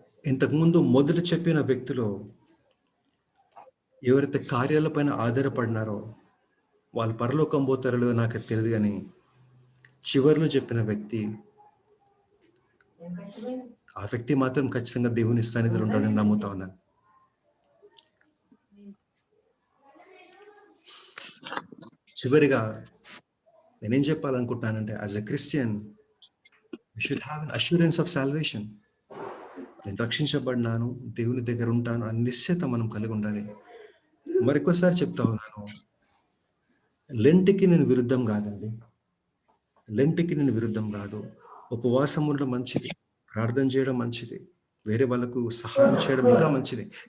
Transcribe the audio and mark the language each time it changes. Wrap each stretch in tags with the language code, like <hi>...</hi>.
<te>ఇంతకుముందు మొదట చెప్పిన వ్యక్తులు ఎవరైతే కార్యాలపైన ఆధారపడినారో వాళ్ళు పరలోకం పోతారో లేదో నాకు తెలియదు, కానీ చివరిలో చెప్పిన వ్యక్తి, ఆ వ్యక్తి మాత్రం ఖచ్చితంగా దేవుని సన్నిధిలో ఉంటాడని నమ్ముతా ఉన్నాను. చివరిగా నేనేం చెప్పాలనుకుంటున్నానంటే,</te> <en>As a Christian we should have an assurance of salvation.</en> <te>నేను రక్షించబడినాను, దేవుని దగ్గర ఉంటాను అని నిశ్చయత మనం కలిగి ఉండాలి. మరొకసారి చెప్తా ఉన్నాను, లెంట్కి నేను విరుద్ధం కాదండి, లెంట్కి నేను విరుద్ధం కాదు. ఉపవాసం ఉండడం మంచిది, ప్రార్థన చేయడం మంచిది, వేరే వాళ్ళకు సహాయం చేయడం ఇంకా మంచిది.</te>